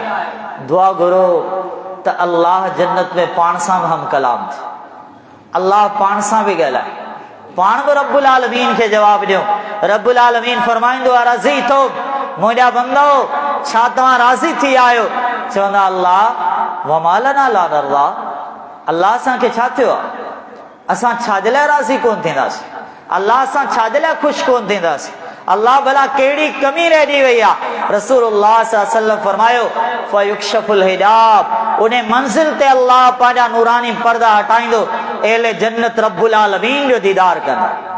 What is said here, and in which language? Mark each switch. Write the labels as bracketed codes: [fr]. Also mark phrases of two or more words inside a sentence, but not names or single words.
[sd] दुआ घुरो त अल्लाह जन्नत में पाण सां बि हम कलाम थी, अल्लाह पाण सां बि ॻाल्हाए, पाण बि रब्बुल आलमीन खे जवाबु ॾियो। रब्बुल आलमीन फरमाईंदो, राज़ी तो मुंहिंजा बंदो, छा तव्हां राज़ी थी आहियो? चवंदा अल्लाह [ar] وما لنا لا نرضى. [sd] अल्लाह असांखे छा थियो आहे? असां छाजे लाइ राज़ी कोन थींदासीं? अल्लाह असां छाजे लाइ ख़ुशि कोन थींदासीं? अल्लाह भला कहिड़ी कमी रहिजी वई आहे? रसूलुल्लाह [ar] صلى الله عليه وسلم [sd] फरमायो, [ar] فيكشف الحجاب. [sd] उन मंज़िल ते अल्लाह पंहिंजा नूरानी पर्दा हटाईंदो, एले जन्नत रब्बुल आलमीन जो दीदार कंदा।